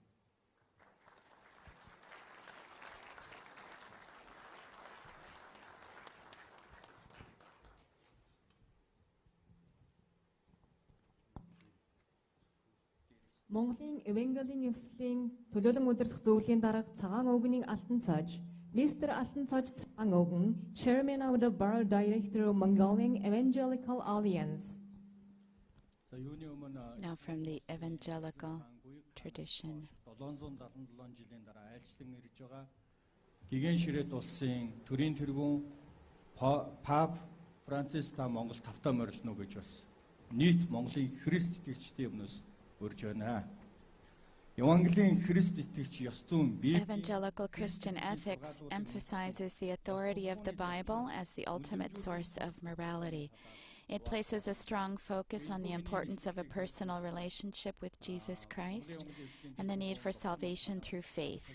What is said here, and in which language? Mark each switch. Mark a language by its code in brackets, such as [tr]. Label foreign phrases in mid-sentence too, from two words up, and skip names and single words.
[mn] Монголын Евангелийн нэвслийн төлөөлөн удирдах зөвлөлийн дарга цагаан өвгөний алтан цааж, Mr. Алтан цааж цагаан өвгөн, [en] Chairman of the Board Director of Mongolian Evangelical Alliance. Now from the evangelical tradition. [mn] 777 жилийн дараа айлчлан ирж байгаа гигэн ширээт улсын төрийн тэргүүн Пап Франциска Монгол тавтаа морилно гэж бас нийт Монголын Христ итгэгчдийн өмнөөс урьж байна. [en] Evangelical Christian ethics emphasizes the authority of the Bible as the ultimate source of morality. It places a strong focus on the importance of a personal relationship with Jesus Christ and the need for salvation through faith.